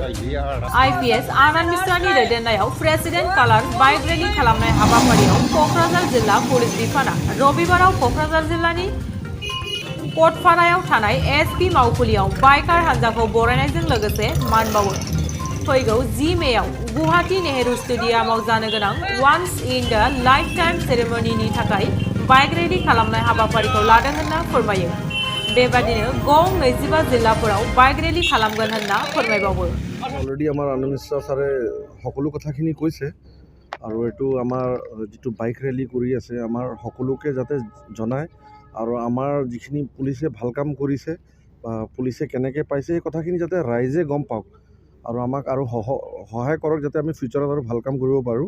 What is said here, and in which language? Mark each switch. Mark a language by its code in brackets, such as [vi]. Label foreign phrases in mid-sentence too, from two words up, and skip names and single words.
[brx] IPS आनन्द मिश्रानि दैदेननायाव [en] president colours bike rally [brx] खालामनाय हाबाफारियाव क'क्राझार जिल्ला पुलिस बिफाना रबिबाराव क'क्राझार जिल्लानि कटपारायाव थानाय SP मावखुलियाव बाइकार हान्जाखौ बरायनायजों लोगोसे मान बावो। फैगौ 10 मेआव गुवाहाटी नेहरू स्टेडियामाव जानो गोनां [en] once in the life time [brx] सेरेमनिनि थाखाय [en] bike rally [brx] खालामनाय हाबाफारिखौ लादों होनना फोरमायो। बेबादिनो गं 25 जिल्लाफोराव [en] bike rally [brx] खालामगोन होनना फोरमायबावो। [as] অলৰেডি আমাৰ আনন্দ মিশ্ৰ ছাৰে সকলো কথাখিনি কৈছে আৰু এইটো আমাৰ যিটো [en] bike rally [as] কৰি আছে আমাৰ সকলোকে যাতে জনায় আৰু আমাৰ যিখিনি পুলিচে ভাল কাম কৰিছে বা পুলিচে কেনেকৈ পাইছে এই কথাখিনি যাতে ৰাইজে গম পাওক আৰু আমাক আৰু সহায় কৰক যাতে আমি ফিউচাৰত আৰু ভাল কাম কৰিব পাৰোঁ।